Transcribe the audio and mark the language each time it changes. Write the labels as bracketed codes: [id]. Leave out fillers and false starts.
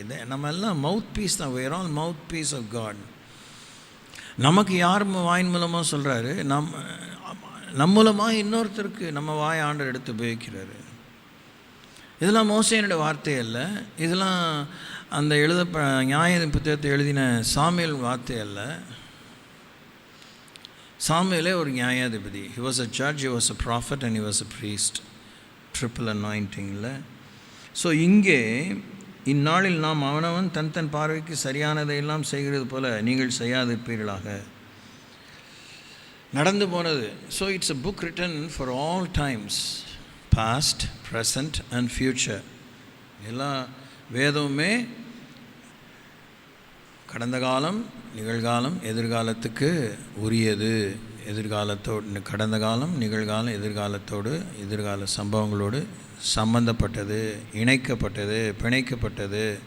[ta] இதை நம்ம எல்லாம் மவுத் பீஸ் தான். [en] Where all mouthpiece of God. [ta] நமக்கு யார் வாயின் மூலமாக சொல்கிறாரு? நம் மூலமாக இன்னொருத்தருக்கு நம்ம வாய் ஆண்டர் எடுத்து உபயோகிக்கிறாரு. இதெல்லாம் மோசேனுடைய வார்த்தை அல்ல, இதெல்லாம் அந்த நியாய புத்தகத்தை எழுதின சாமுவேல் வார்த்தை அல்ல. சாமுவேலே ஒரு நியாயாதிபதி. [en] he was a judge, he was a prophet and he was a priest. triple anointing. [ta] So இங்கே இந்நாளில் நாம் அவனவன் தன் பார்வைக்கு சரியானதையெல்லாம் செய்கிறது போல நீங்கள் செய்யாதிருப்பீர்களாக. நடந்து போனது. [en] So it's a book written for all times, past, present and future. [ta] எல்லா வேதமுமே கடந்த காலம், நிகழ்காலம், எதிர்காலத்துக்கு உரியது எதிர்காலத்தோடு, கடந்த காலம், நிகழ்காலம், எதிர்காலத்தோடு, எதிர்கால சம்பவங்களோடு சம்பந்தப்பட்டது, இணைக்கப்பட்டது, பிணைக்கப்பட்டது.